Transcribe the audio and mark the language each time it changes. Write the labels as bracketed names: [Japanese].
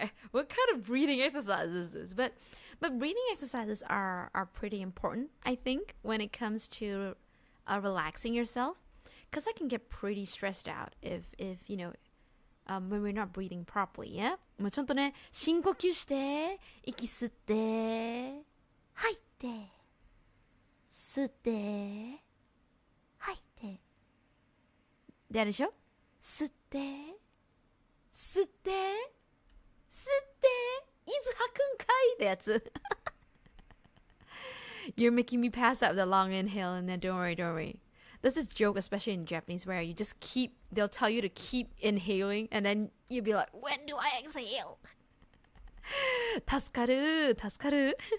[English] What kind of breathing exercise is this? But breathing exercises are pretty important, I think, when it comes to relaxing yourself, because I can get pretty stressed out if when we're not breathing properly, yeah? [Japanese] もうちゃんとね、深呼吸して、息吸って、吐いて、吸って、吐いて。であるでしょ？吸って、吸って、吸って、いつ吐くんかいってやつ。 [English] You're making me pass out with a long inhale and then don't worry. There's this joke, especially in Japanese, where you just they'll tell you to keep inhaling, and then you'll be like, when do I exhale? [Japanese] 助かる。